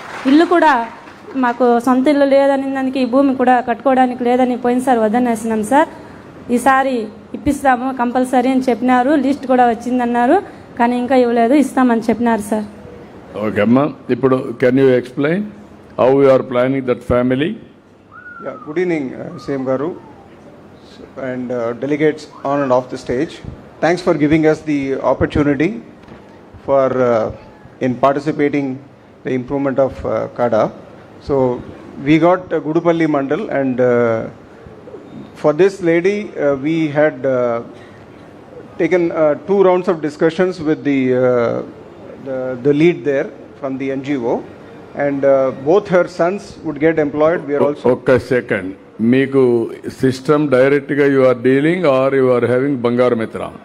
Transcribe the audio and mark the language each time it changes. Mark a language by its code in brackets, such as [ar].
[te] ఇల్లు కూడా మాకు సొంత ఇల్లు లేదని, దానికి ఈ భూమి కూడా కట్టుకోవడానికి లేదని పోయినసారి వద్దనేసినాం సార్. ఈసారి ఇప్పిస్తాము కంపల్సరీ అని చెప్పినారు. లిస్ట్ కూడా వచ్చిందన్నారు, కానీ ఇంకా ఇవ్వలేదు. ఇస్తామని చెప్పినారు సార్. ఓకే అమ్మా, ఇప్పుడు [en] Can you explain how you are planning that family? Good evening, Same Garu and delegates on and off the stage. Thanks for giving us the opportunity for in participating the improvement of Kada. So we got Gudupalli Mandal, and for this lady we had taken 2 rounds of discussions with the lead there from the NGO, and both her sons would get employed. We are also [te] ఒక్క second, మీకు system direct గా [en] You are dealing or you are having Bangaru Mitra?